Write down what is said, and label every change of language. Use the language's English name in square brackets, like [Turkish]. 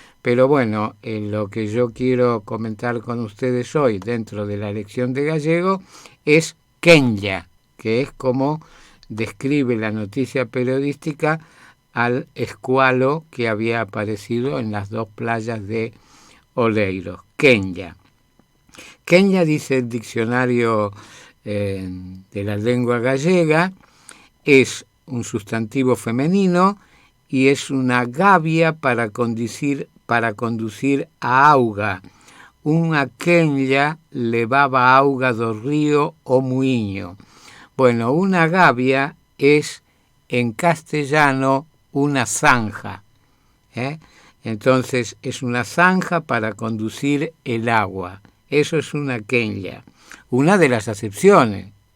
[Spanish] Pero bueno, lo que yo quiero comentar con ustedes hoy dentro de la lección de gallego es quenlla, que es como describe la noticia periodística al escualo que había aparecido en las 2 playas de Oleiros. Quenlla. Quenlla, dice el diccionario de la lengua gallega, es un sustantivo femenino y es una gavia para conducir [Galician] a auga. Unha quenlla levaba auga do río o muiño. [Spanish] Bueno, una gavia es en castellano una zanja, Entonces es una zanja para conducir el agua. Eso es una quenlla, una de las acepciones.